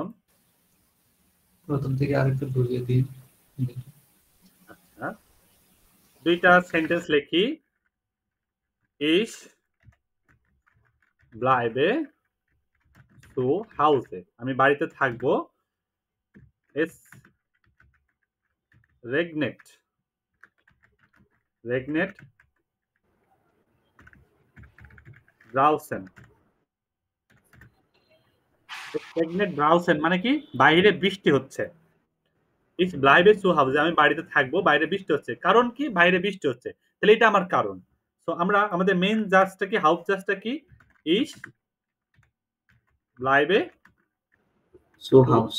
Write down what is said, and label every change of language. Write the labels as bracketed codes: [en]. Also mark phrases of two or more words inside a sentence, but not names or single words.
[bn] প্রথম থেকে আরেকটু বুঝিয়ে দিই। আচ্ছা, দুইটা সেন্টেন্স লিখি। [de] Ich bleibe zu Hause, [bn] আমি বাড়িতে থাকবো। [de] Es regnet draußen। Es regnet draußen [bn] মানে কি, বাইরে বৃষ্টি হচ্ছে। [de] Ich bleibe zu Hause, [bn] আমি বাড়িতে থাকবো, বাইরে বৃষ্টি হচ্ছে। কারণ কি, বাইরে বৃষ্টি হচ্ছে, তাহলে এটা আমার কারণ। তো আমরা আমাদের মেইন জাজটা কি, হাউস জাজটা কি, [de] Ich bleibe So house.